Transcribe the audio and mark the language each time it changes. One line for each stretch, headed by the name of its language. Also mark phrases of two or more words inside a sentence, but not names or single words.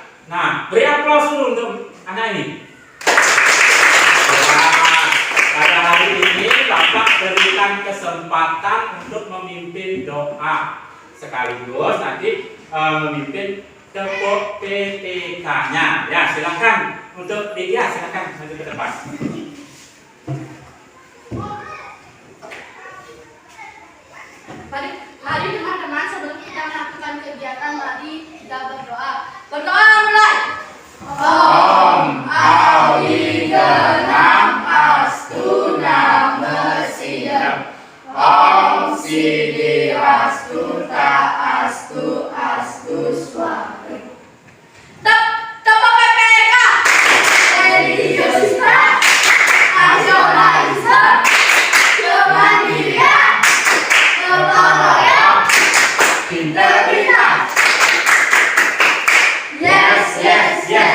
Indonesian: Nah, beri aplaus dulu untuk anak ini. Nah, pada hari ini Bapak berikan kesempatan untuk memimpin doa sekaligus nanti memimpin tepuk PTK-nya. Ya, silakan untuk Lydia, silakan maju ke depan. Mari teman-teman, sebelum kita melakukan kegiatan, mari kita berdoa. Berdoa mulai.
Sanskrit: Om Awigenam Astu Nama Sidam. Om Sidi Astu Ta Astu Astu Swati.
Indonesian: Tepuk PPK. Religiusisme, nasionalisme, kemandirian, gotong royong, integritas. Yes.